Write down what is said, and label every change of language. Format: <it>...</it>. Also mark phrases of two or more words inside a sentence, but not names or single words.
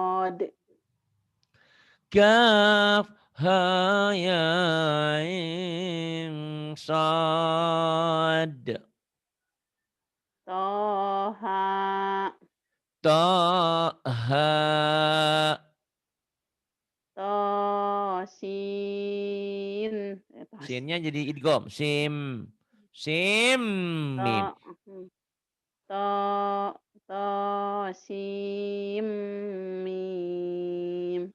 <ar>Kaf ha ya ain sad. Toha. Ta ha. Tosin.</ar> <id>Sinnya jadi idgham. Sim.</id> <ar>Sim mim. To. To. Tosim. Mim.</ar>